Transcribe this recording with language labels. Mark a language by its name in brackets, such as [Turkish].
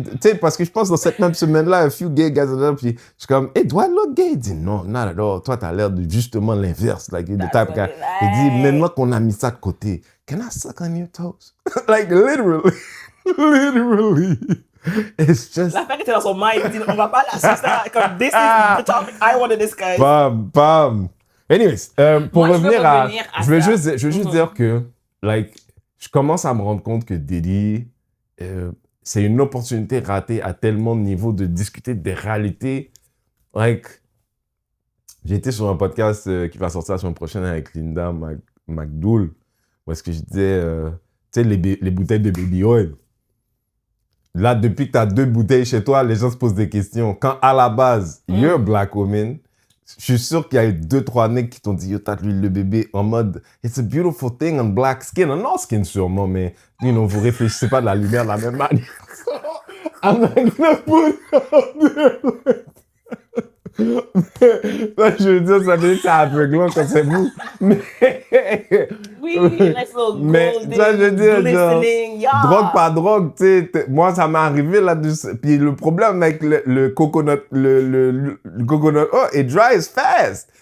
[French] Tu sais, parce que je pense dans cette même semaine-là, un [English] few gay guys [French] là, puis je suis comme, hey, [English] do I look gay? [French] Il dit, non, [English] not at all. [French] Toi, t'as l'air de justement l'inverse. [English] Like, the type guy. [French] Il dit, maintenant qu'on a mis ça de côté, [English] can I suck on your toes? Like, literally. Literally. It's just... [French] L'affaire était dans son mind. Il dit, on va pas l'assister. [English] Comme, this is the topic I want to discuss. Bam. Anyways, pour [French] Moi, je veux revenir à... revenir à Je veux ça. juste dire que, like, je commence à me rendre compte que Diddy, c'est une opportunité ratée à tellement de niveaux de discuter des réalités. Like, j'ai été sur un podcast qui va sortir la semaine prochaine avec Linda McDougall, où est-ce que je disais, tu sais, les bouteilles de baby oil. Là, depuis que tu as 2 bouteilles chez toi, les gens se posent des questions. Quand à la base, [English] you're a black woman, [French] je suis sûr qu'il y a eu 2-3 nègres qui t'ont dit, yo, t'as de l'huile de bébé en mode, [English] it's a beautiful thing on black skin, on all skin [French] sûrement, mais, [English] you know, [French] vous réfléchissez pas de la lumière de la même manière. [English] I'm not gonna put out there. [French] Ça, je veux dire, ça veut dire que c'est aveuglant quand c'est vous. Mais... [English] Oui, nice little [French] Mais [English] golden, [French] ça, je veux dire, genre, [English] glistening, yeah. [French] drogue, pas drogue, tu sais, moi, ça m'est arrivé là-dessus. Puis le problème avec le coconut, le coconut, [English] oh, it dries fast.